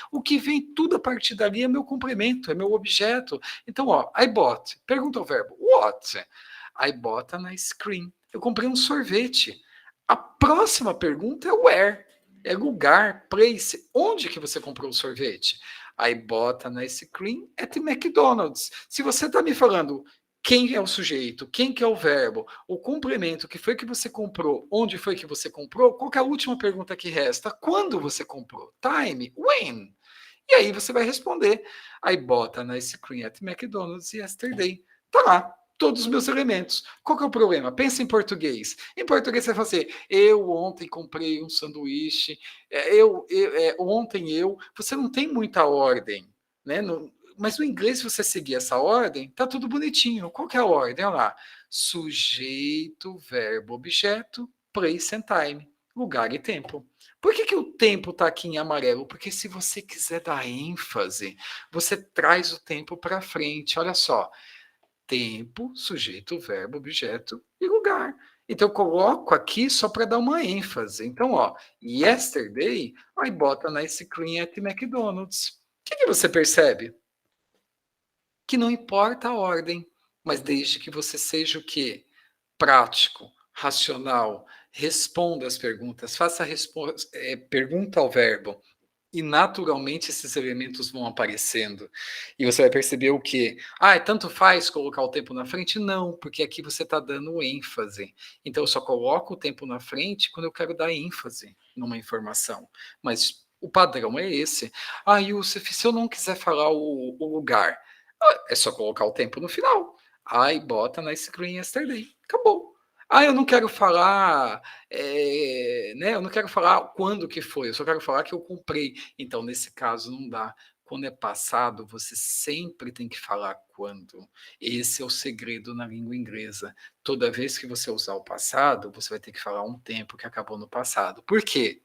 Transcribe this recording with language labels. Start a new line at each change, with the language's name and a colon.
Portuguese: O que vem tudo a partir dali é meu complemento, é meu objeto. Então, ó,
English: I bought.
Portuguese: Pergunta ao verbo.
English: What? I bought an ice cream.
Portuguese: Eu comprei um sorvete. A próxima pergunta é where. É lugar, place. Onde que você comprou o sorvete?
English: I bought an ice cream at McDonald's.
Portuguese: Se você está me falando quem é o sujeito, quem que é o verbo, o complemento, que foi que você comprou, onde foi que você comprou, qual que é a última pergunta que resta? Quando você comprou?
English: Time, when?
Portuguese: E aí você vai responder,
English: I bought an ice cream at McDonald's yesterday.
Portuguese: Tá lá, todos os meus elementos. Qual que é o problema? Pensa em português. Em português você vai fazer, eu ontem comprei um sanduíche, ontem eu. Você não tem muita ordem, né? Mas no inglês, se você seguir essa ordem, tá tudo bonitinho. Qual que é a ordem? Olha lá. Sujeito, verbo, objeto,
English: place and time.
Portuguese: Lugar e tempo. Por que o tempo está aqui em amarelo? Porque se você quiser dar ênfase, você traz o tempo para frente. Olha só. Tempo, sujeito, verbo, objeto e lugar. Então, eu coloco aqui só para dar uma ênfase. Então, ó,
English: yesterday, I bought an ice cream at McDonald's.
Portuguese: O que você percebe? Que não importa a ordem, mas desde que você seja o quê? Prático, racional, responda as perguntas, faça pergunta ao verbo, e naturalmente esses elementos vão aparecendo. E você vai perceber o quê? Ah, tanto faz colocar o tempo na frente? Não, porque aqui você está dando ênfase. Então eu só coloco o tempo na frente quando eu quero dar ênfase numa informação. Mas o padrão é esse. Ah, Yusuf, se eu não quiser falar o lugar, é só colocar o tempo no final.
English: I bought an ice cream yesterday.
Portuguese: Acabou. Ah, eu não quero falar, né? Eu não quero falar quando que foi, eu só quero falar que eu comprei. Então, nesse caso, não dá. Quando é passado, você sempre tem que falar quando. Esse é o segredo na língua inglesa. Toda vez que você usar o passado, você vai ter que falar um tempo que acabou no passado. Por quê?